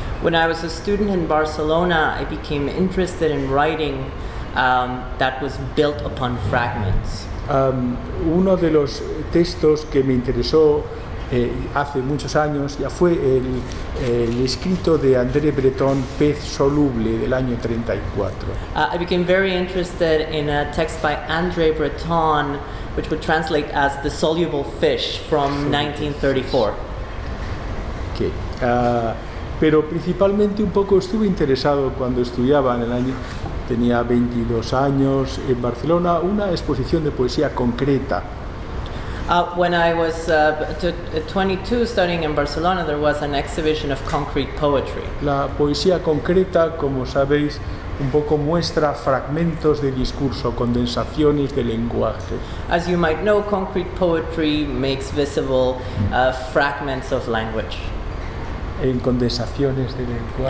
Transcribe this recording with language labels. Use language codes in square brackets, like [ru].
[en] When I was a student in Barcelona, I became interested in writing that was built upon fragments. [es] Uno de los textos que me interesó hace muchos años ya fue el escrito de André Breton, Pez soluble, del año 34. [en] I became very interested in a text by André Breton, which would translate as The Soluble Fish, from 1934. Okay. [es] Pero principalmente un poco estuve interesado cuando estudiaba tenía 22 años en Barcelona, una exposición de poesía concreta. [en] When I was 22 studying in Barcelona, there was an exhibition of concrete poetry. [es] La poesía concreta, como sabéis, un poco muestra fragmentos de discurso, condensaciones de lenguaje. [en] As you might know, concrete poetry makes visible fragments of language. [es] En condensaciones de lenguaje.